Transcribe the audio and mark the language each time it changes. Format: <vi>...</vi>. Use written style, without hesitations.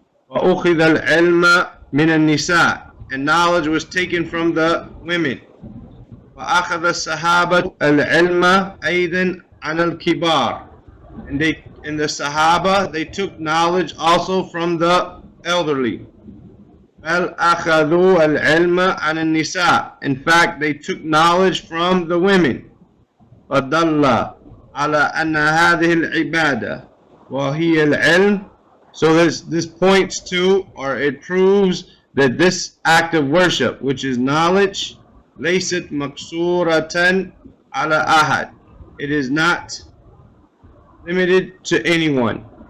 <ar>وأخذ العلم من النساء,</ar> <en>and knowledge was taken from the women.</en> <ar>وأخذ الصحابة العلم أيضا عن الكبار,</ar> <en>and the Sahaba, they took knowledge also from the elderly.</en> <ar>بل أخذوا العلم عن النساء,</ar> <en>in fact they took knowledge from the women.</en> <ar>فدل على أن هذه العبادة وهي العلم.</ar> <en>So this points to, or it proves, that this act of worship, which is knowledge,</en> <ar>ليست مقصورة على أحد.</ar> <en>It is not limited to anyone.</en>